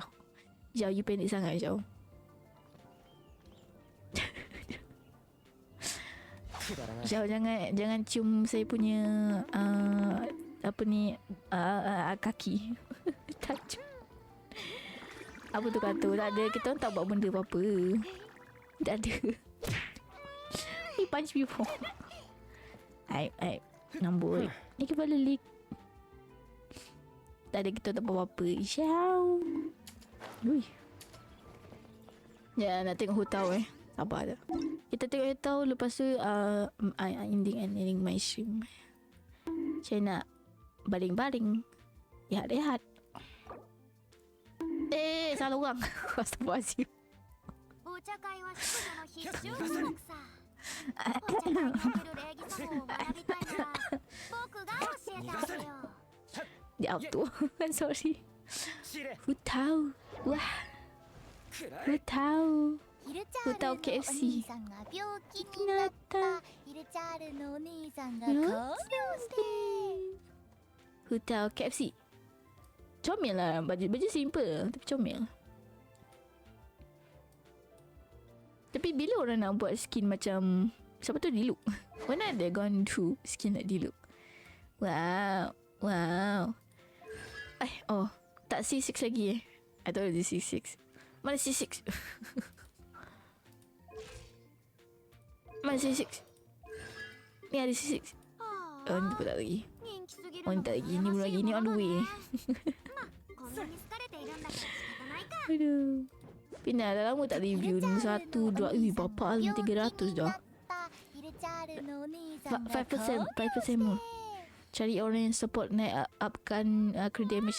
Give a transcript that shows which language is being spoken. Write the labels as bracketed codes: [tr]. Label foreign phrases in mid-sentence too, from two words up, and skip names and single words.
[ms] Syau, you pendek sangat Syau. Syau, jangan cium saya punya kaki. Tajuk. Apa tu kata? Tak ada. Kita orang tak buat benda apa-apa. Tak ada. [en] He punch before. [ms] I nambut. Ni kepala leak. Tak ada, kita tak buat apa-apa. Syau. Ui. Ya, nak tengok hutau Sabar dah. Kita tengok hutau. Lepas tu [en] ending my stream. [ms] Saya nak baring-baring. Rehat-rehat. salah orang. Astagfirullahaladzim. [ja] お茶会は淑女の必修科目さ。お茶会における礼儀作法を学びたいなら僕が教えてあげよう。 [ms] Dia auto. Sorry. Who tahu? Wah. Who tahu? Who tahu KFC? [ja] さんが病気になったヒルチャールのお兄さんが看病して。 [ms] Who tahu KFC? Comel lah. Baju simple tapi comel. Tapi bila orang nak buat skin macam siapa tu Diluc? [en] When are they gonna do skin like Diluc? Wow. Wow. Oh, [ms] tak C6 lagi [en] I thought it was C6. [ms] Mana C6? Mana C6? Ni ada C6. Oh, ni pun tak lagi. Oh, ni tak lagi. Ni belum lagi. Ni [en] on the way. [ms] Aduh. Pina dah lama tak review ni. 1, 2, berapa lah 300 dah. 5% more. Cari orang yang support naik upkan [en] crit damage.